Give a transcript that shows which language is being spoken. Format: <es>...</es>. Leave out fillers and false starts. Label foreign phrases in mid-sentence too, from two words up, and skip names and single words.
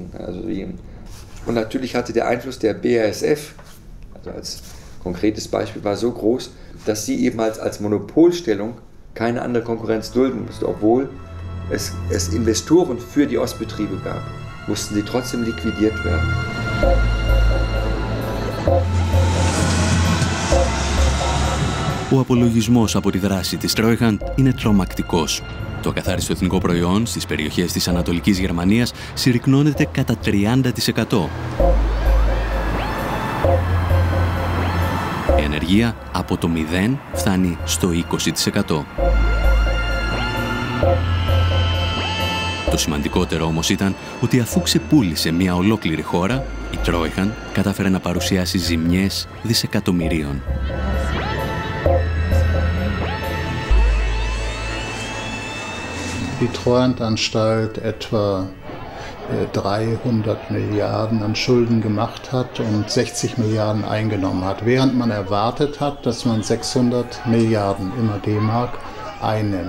<de>Und natürlich hatte der Einfluss der BASF, also als konkretes Beispiel, war so groß, dass sie eben als Monopolstellung keine andere Konkurrenz dulden musste. Obwohl es Investoren für die Ostbetriebe gab, mussten sie trotzdem liquidiert werden.</de> <el>Ο απολογισμός από τη δράση της Τρόιχαντ είναι τρομακτικός. Το ακαθάριστο εθνικό προϊόν στις περιοχές της Ανατολικής Γερμανίας συρρικνώνεται κατά 30%. Η ανεργία από το 0 φτάνει στο 20%. Το σημαντικότερο όμως ήταν ότι αφού ξεπούλησε μια ολόκληρη χώρα, η Τρόιχαντ κατάφερε να παρουσιάσει ζημιές δισεκατομμυρίων.</el> <de>Die Treuhandanstalt etwa 300 Milliarden an Schulden gemacht hat und 60 Milliarden eingenommen hat, während man erwartet hat, dass man 600 Milliarden immer D-Mark einnimmt.</de>